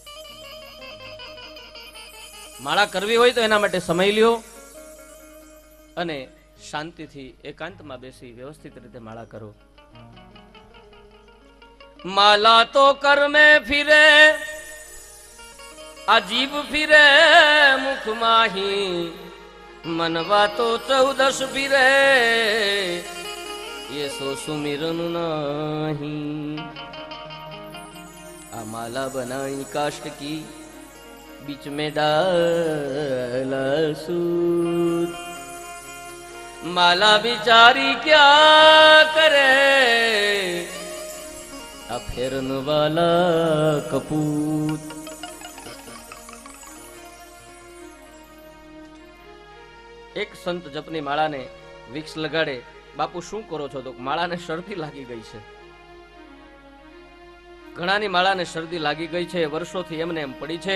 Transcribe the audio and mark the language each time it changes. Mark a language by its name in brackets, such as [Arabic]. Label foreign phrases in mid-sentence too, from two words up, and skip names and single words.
[Gujarati] માળા કરવી હોય તો એના માટે સમય લ્યો અને શાંતિથી એકાંતમાં બેસી વ્યવસ્થિત રીતે માળા કરો. [Hindi] माला तो कर में फिरे, आ जीभ फिरे मुख माही, मनवा तो 14 फिरे, ये सो सुमिरन नहीं. आ माला बनाई काष्ट की, बीच में डाला सूत, माला बिचारी क्या करे, आ फेरन वाला कपूत. [Gujarati] એક સંત જપની માળાને વિક્સ લગાડે. બાપુ શું કરો છો? તો માળાને શરદી લાગી ગઈ છે. ઘણાની માળાને શરદી લાગી ગઈ છે, વર્ષોથી એમને એમ પડી છે.